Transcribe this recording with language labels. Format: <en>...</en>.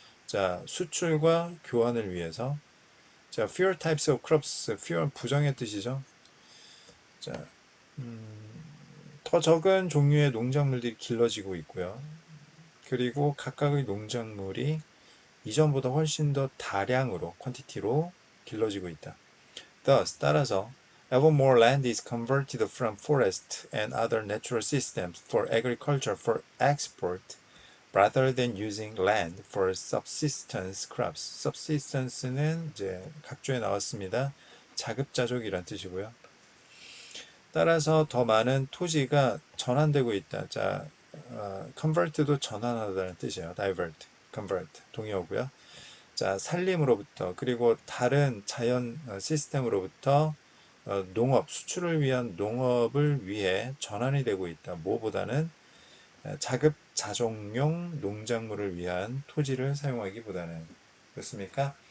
<ko>자, 수출과 교환을 위해서 자,</ko> <en>fewer types of crops, fewer</en> <ko>부정의 뜻이죠. 자, 더 적은 종류의 농작물들이 길러지고 있고요. 그리고 각각의 농작물이 이전보다 훨씬 더 다량으로, 퀀티티로 길러지고 있다.</ko> <en>Thus,</en> <ko>따라서</ko> <en>ever more land is converted from forest and other natural systems for agriculture for export rather than using land for subsistence crops.</en> <ko>subsistence는 이제 각조에 나왔습니다. 자급자족이란 뜻이고요. 따라서 더 많은 토지가 전환되고 있다. 자, convert도 전환하다는 뜻이에요. divert, convert 동의어고요. 자, 산림으로부터 그리고 다른 자연 시스템으로부터 농업, 수출을 위한 농업을 위해 전환이 되고 있다. 뭐보다는 자급자족용 농작물을 위한 토지를 사용하기보다는 그렇습니까?</ko>